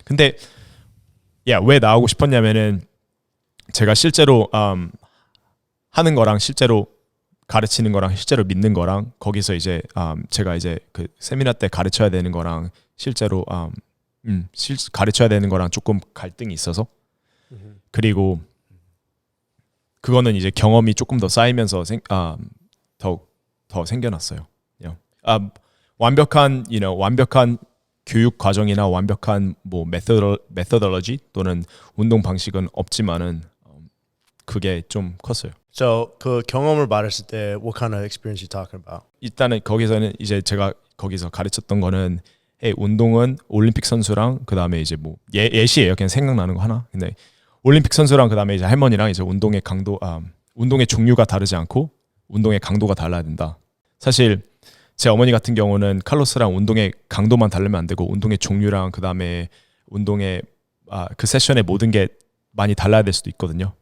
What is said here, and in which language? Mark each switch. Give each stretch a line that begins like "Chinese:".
Korean: 근데 왜 나오고 싶었냐면은 제가 실제로 하는 거랑 실제로 가르치는 거랑 실제로 믿는 거랑 거기서 이제 제가 이제 그 세미나 때 가르쳐야 되는 거랑 실제로 가르쳐야 되는 거랑 조금 갈등이 있어서 그리고 그거는 이제 경험이 조금 더 쌓이면서 더 생겨났어요. 완벽한 교육 과정이나 완벽한 뭐 methodology 또는 운동 방식은 없지만은 그게 좀 컸어요.
English: So
Korean: 그 경험을 말했을 때
English: what kind of experience you talking about?
Korean: 일단은 거기서는 이제 제가 거기서 가르쳤던 거는 운동은 올림픽 선수랑 그다음에 이제 뭐 예시예요. 그냥 생각나는 거 하나. 근데 올림픽 선수랑 그다음에 이제 할머니랑 이제 운동의 종류가 다르지 않고 운동의 강도가 달라야 된다. 사실 제 어머니 같은 경우는 칼로스랑 운동의 강도만 다르면 안 되고 운동의 종류랑 그다음에 운동의 그 세션의 모든 게 많이 달라야 될 수도 있거든요.